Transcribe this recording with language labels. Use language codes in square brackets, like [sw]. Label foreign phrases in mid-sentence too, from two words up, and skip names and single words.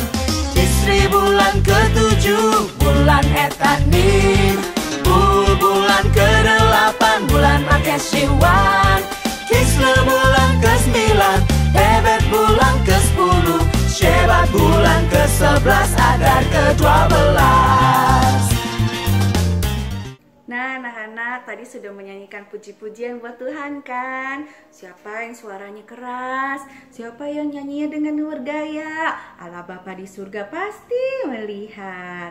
[id] Isri bulan ketujuh, bulan Etanim. Bul bulan kedelapan, bulan Makeshiwan. Kislew bulan ke-9, Bebet bulan ke-10, Shebat bulan ke-11, Adar ke-12. Nah, anak-anak tadi sudah menyanyikan puji-pujian buat Tuhan kan? Siapa yang suaranya keras? Siapa yang nyanyinya dengan bergaya? Allah Bapa di surga pasti melihat.